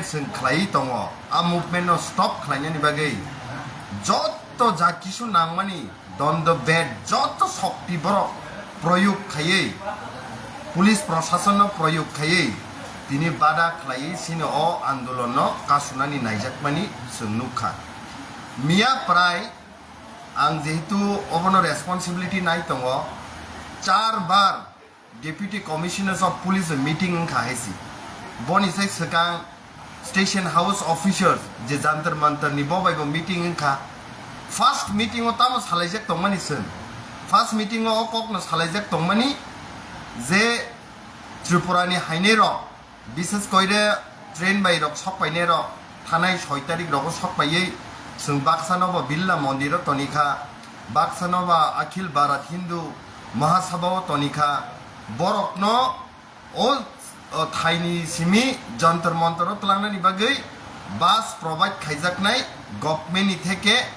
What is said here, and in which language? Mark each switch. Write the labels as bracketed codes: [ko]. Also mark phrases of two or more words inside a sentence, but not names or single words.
[brx] जों खालायै दङ आ मुभमेन्टनो स्टप खालायनायनि बागै जत जा किसु नांमानि दन्द बेद जत शक्ति बर प्रयोग खायै पुलिस प्रशासन प्रयोग खायै दिनै बादा खालायै सिनो अ आन्दोलन कासुनानि नायजाकमानि जों नुखा मिया प्राय आं जेहेतु अबनो रेसपन्सिबिलिटी नाय दङ 4 बार [en] deputy commissioners of police meeting [brx] खाहेसी बनी से सगां [en] station house officers [brx] जे जंतर मंतर नि बबायबो मीटिंग खा [en] first meeting [brx] ताम सालायजक तंमानि सन [en] first meeting [brx] अ ककनो सालायजक तंमानि जे त्रिपुरानि हाइने र विशेष कइरे ट्रेन बाय रक सकपाइने र थानाय 6 तारिख रक सकपायै जों बाक्सानबो बिल्ला मन्दिर तनिखा बाक्सानबा अखिल भारत हिंदू महासभा तनिखा बरकनो ओ थाइनि सिमी जंतर मंतर तलांनानि बागै [en] bus provide [brx] खाइजाकनाय गभर्नमेन्टनि थेके